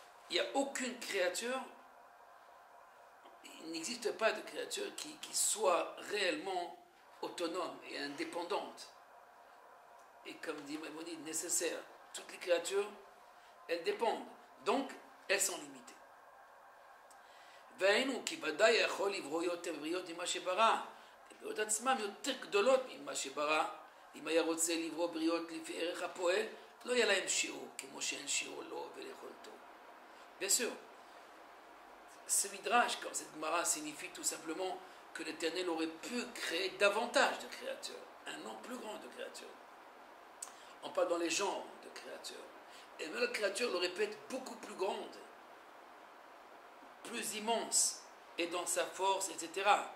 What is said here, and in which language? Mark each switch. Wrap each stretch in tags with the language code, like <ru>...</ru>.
<fr>Il n'y a aucune créature, il n'existe pas de créature qui soit réellement autonome et indépendante. Et comme dit Maïmonide, nécessaire. Toutes les créatures, elles dépendent. Donc, elles sont limitées.</fr> <he>והיינו כי ודאי יכול לברוא יותר בריאות ממה שברא. הבריאות עצמם יותר גדולות ממה שברא. אם היה רוצה לברוא בריאות לפי ערך הפועל, לא יהיה להם שיעור, כמו שאין שיעור לו וליכולתו.</he> <fr>Bien sûr, ce midrash, comme cette Gemara, signifie tout simplement que l'Éternel aurait pu créer davantage de créatures, un nombre plus grand de créatures. On parle dans les genres de créatures. Et même la créature aurait pu être beaucoup plus grande, plus immense, et dans sa force, etc.</fr>